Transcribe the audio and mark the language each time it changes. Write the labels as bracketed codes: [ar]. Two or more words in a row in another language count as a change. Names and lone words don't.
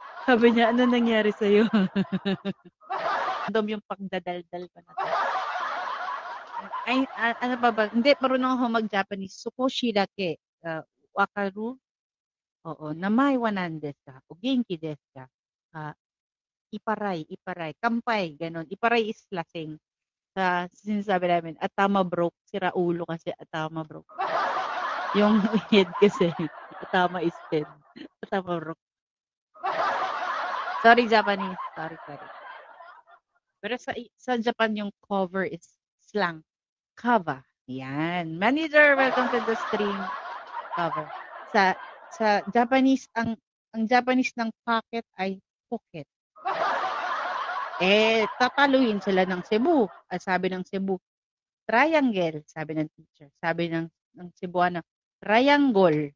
[tl] Sabi niya, ano nangyari sa'yo? Random yung pagdadaldal ko na to. Ay, ano pa ba? Hindi, marunong ako mag-Japanese. [ja] 少しだけ. Wakaru? Oo. 名前は何ですか? お元気ですか? Ah, iparay. [tl] Kampay, ganun. Iparay is lasing. Sa sinasabi namin, atama broke. Sira ulo kasi atama broke. Yung head kasi, [en] atama is head. Atama broke. Sorry, Japanese. Sorry. [tl] Pero sa Japan, yung cover is slang. Kava. Yan. [en] Manager, welcome to the stream. Cover. [tl] Sa Japanese, ang Japanese ng pocket ay pocket. Tataluin sila ng Cebu. Sabi ng Cebu, triangle, sabi ng teacher. Sabi ng Cebuano, triangle.